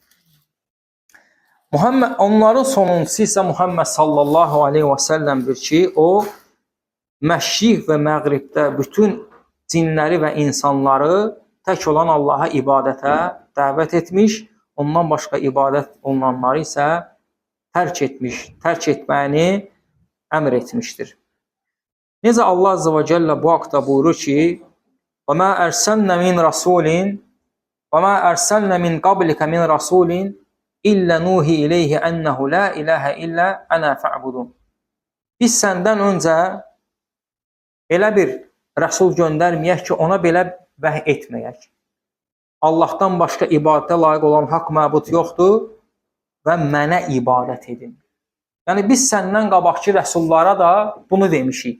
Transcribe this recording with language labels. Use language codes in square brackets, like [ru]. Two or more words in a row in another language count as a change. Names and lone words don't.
[az] Onların sonuncusu isə Muhammed [ar] صلى الله عليه وسلم [az] ki, o məşriq və məğribdə bütün cinləri və insanları tək olan Allaha ibadətə dəvət etmiş, ondan başqa ibadət olunanları isə tərk etməyini əmr etmişdir. Necə Allah [ar] عز وجل [az] bu haqda buyurur ki, [ar] وَمَا أَرْسَلْنَا مِنْ رَسُولٍ وَمَا أَرْسَلْنَا مِنْ قَبْلِكَ مِنْ رَسُولٍ إِلَّا نُوحِي إِلَيْهِ أَنَّهُ لَا إِلَهَ إِلَّا أَنَا فَاعْبُدُونِ. [az] Biz səndən öncə elə bir rəsul göndərməyək ki, ona belə vəhy etməyək. Allahdan başqa ibadətə layiq olan haqq məbud yoxdur və mənə ibadət edin. Yəni biz səndən qabaqki rəsullara da bunu demişik.